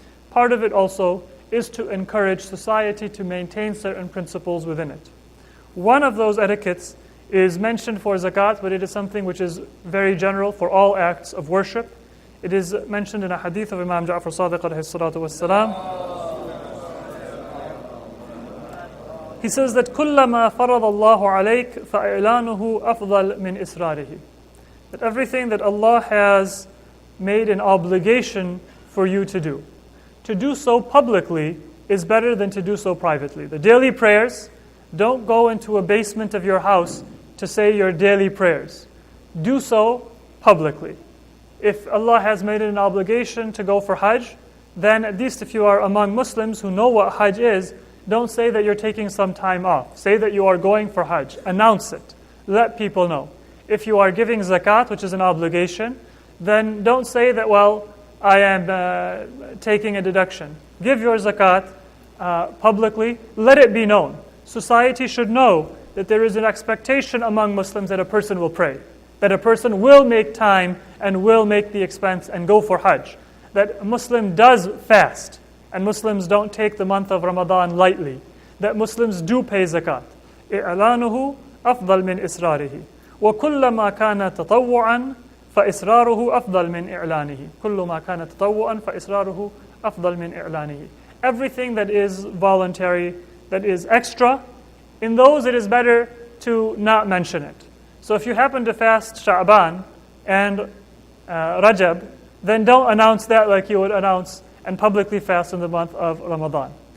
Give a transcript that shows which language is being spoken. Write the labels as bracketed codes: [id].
[en] Part of it also is to encourage society to maintain certain principles within it. One of those etiquettes is mentioned for zakat, but it is something which is very general for all acts of worship. It is mentioned in a hadith of Imam Ja'far Sadiq alayhi salatu wassalam. He says that [ar] كُلَّمَا فَرَضَ اللَّهُ عَلَيْكَ فَإِعْلَانُهُ أَفْضَلْ مِنْ إِسْرَارِهِ. [en] That everything that Allah has made an obligation for you to do so publicly is better than to do so privately. The daily prayers, don't go into a basement of your house to say your daily prayers. Do so publicly. If Allah has made it an obligation to go for Hajj, then at least if you are among Muslims who know what Hajj is, don't say that you're taking some time off. Say that you are going for Hajj. Announce it. Let people know. If you are giving zakat, which is an obligation, then don't say that, well, I am taking a deduction. Give your zakat publicly. Let it be known. Society should know that there is an expectation among Muslims that a person will pray, that a person will make time and will make the expense and go for Hajj, that a Muslim does fast, and Muslims don't take the month of Ramadan lightly, that Muslims do pay zakat. [ar] إعلانه أفضل من إسراره وكلما كان تطوعا فإسراره أفضل من إعلانه كل ما كان تطوعا فإسراره أفضل من إعلانه. [en] Everything that is voluntary, that is extra, in those it is better to not mention it. So if you happen to fast Sha'ban and Rajab, then don't announce that like you would announce and publicly fast in the month of Ramadan.